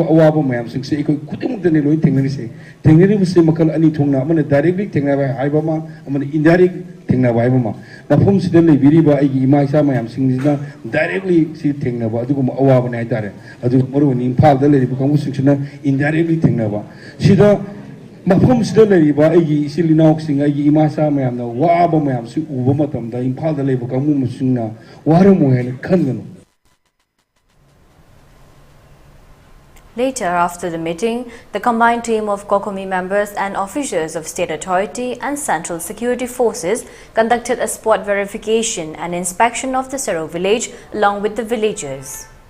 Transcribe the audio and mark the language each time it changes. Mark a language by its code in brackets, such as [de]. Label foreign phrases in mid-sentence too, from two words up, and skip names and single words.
[mni] awaba mayam singse ekoi kutumuk dane loi thengni se makal ani thongna amana directly thengna ba haiba ma amana indirect thengna ba haiba ma mafum sida leibiriba aigi ima isa mayam singina directly si thengna ba adugo awaba nai tare adu maru ni imphal da leiba kamu singina indirectly thengna ba sida mafum sida leiba aigi isilinok sing aigi ima sa mayam na waba mayam si uba matam da imphal da leiba kamu singna waramu hen khangano. [en] Later, after the meeting, the combined team of COCOMI members and officials of state authority and central security forces conducted a spot verification and inspection of the Sero village along with the villagers.